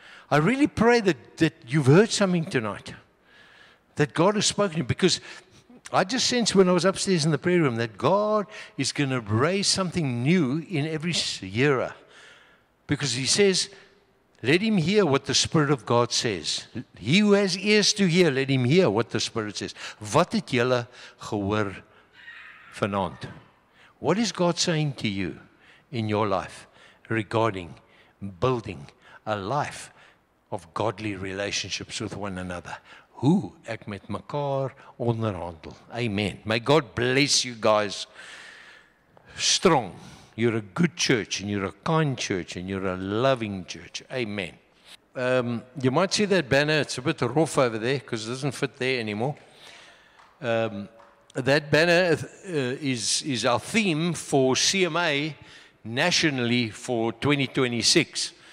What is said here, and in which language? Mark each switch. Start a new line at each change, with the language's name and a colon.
English: I really pray that you've heard something tonight, that God has spoken to you, because I just sensed when I was upstairs in the prayer room that God is going to raise something new in every era. Because he says, let him hear what the Spirit of God says. He who has ears to hear, let him hear what the Spirit says.
Afrikaans: Wat het julle gehoor vanaand?
English: What is God saying to you in your life regarding building a life of godly relationships with one another?
Afrikaans: Hoe ek met mekaar onderhandel.
English: Amen. May God bless you guys strong. You're a good church, and you're a kind church, and you're a loving church. Amen. You might see that banner. It's a bit rough over there because it doesn't fit there anymore. That banner is our theme for CMA nationally for 2026.